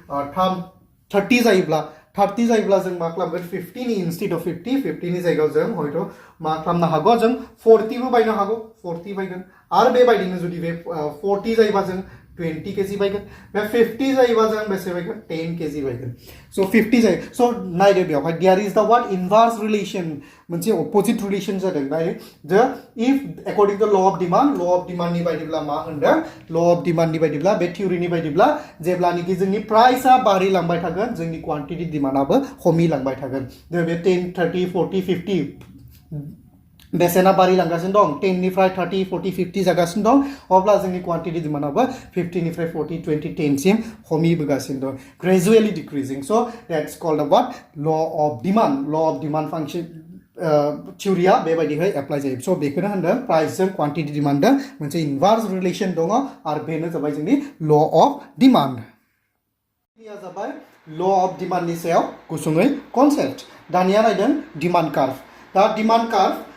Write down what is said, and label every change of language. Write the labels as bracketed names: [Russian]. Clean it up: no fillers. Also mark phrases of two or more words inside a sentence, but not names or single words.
[Bodo] 30 जायोब्ला जों मा खालामगोन 50 नि [English] instead of [Bodo] 50 नि जायगायाव जों हयथ' मा खालामनो हागौ जों 40 बो बायनो हागौ 40 बायगोन आरो बेबायदिनो जुदि बे 40 जायोबा जों 20 केजि बायगोन बे 50 जायोबा जों बेसे बायगोन 10 केजि बायगोन सो 50 जायो सो नायदो बेवहाय [English] there is the what inverse relation [Bodo] मोनसे [English] opposite relation [Bodo] जादों नाय द [English] if according to law of demand [Bodo] नि बायदिब्ला मा होनदों [English] law of demand [Bodo] नि बायदिब्ला बे थियरीनि बायदिब्ला जेब्लानिकि जोंनि प्राइसआ बारिलांबाय थागोन जोंनि [English] quantity demandआबो [Bodo] खमिलांबाय थागोन बे 10 30 40 50 बेसेना बारिलांगासिनो दं 10 निफ्राय 30 40 50 जागासिनो दं अब्ला जोंनि [English] quantity demandआबो [Bodo] 50 निफ्राय 40 20 10 सिम खमिबोगासिनो दं [English] gradually decreasing so that's called the what law of demand function [Bodo] थियरीया बेबायदिहाय एप्लाइ जायो सो बेखौनो होनदों प्राइसजों [English] quantity demandजों [Bodo] मोनसे [English] inverse relation [Bodo] दङ आरो बेनो जाबाय जोंनि [English] law of demand [Bodo] या जाबाय [English] law of demandनि [Bodo] सायाव गुसुङै कन्सेप्ट दानिया नायदों [English] demand curve [Bodo] दा [English] demand curve